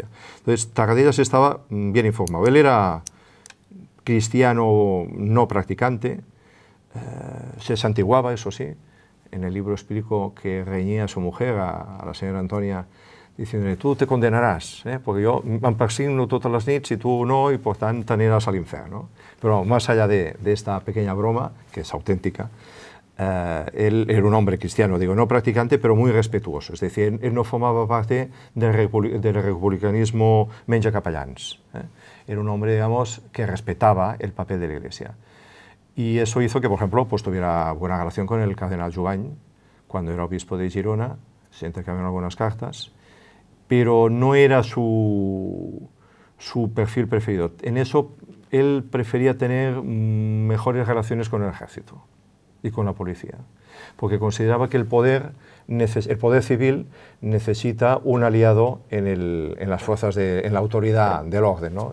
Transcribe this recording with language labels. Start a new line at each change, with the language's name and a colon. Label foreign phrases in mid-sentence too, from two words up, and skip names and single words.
Spanish: Entonces, Tarradellas estaba bien informado. Él era cristiano no practicante, se santiguaba, eso sí. En el libro explico que reñía a su mujer, a la señora Antonia, diciéndole, tú te condenarás, porque yo
Catalan: em persigno totes les nits i tu no, i per tant t'aniràs a l'infern.
Spanish: ¿no? Pero más allá de esta pequeña broma, que es auténtica, él era un hombre cristiano, digo, no practicante, pero muy respetuoso. Es decir, él no formaba parte del republicanismo
Catalan: menja capellans.
Spanish: Era un hombre, digamos, que respetaba el papel de la Iglesia. Y eso hizo que, por ejemplo, pues, tuviera buena relación con el cardenal Jubany, cuando era obispo de Girona, se intercambiaron algunas cartas, pero no era su perfil preferido. En eso, él prefería tener mejores relaciones con el ejército y con la policía, porque consideraba que el poder civil necesita un aliado en las fuerzas, en la autoridad del orden, ¿no?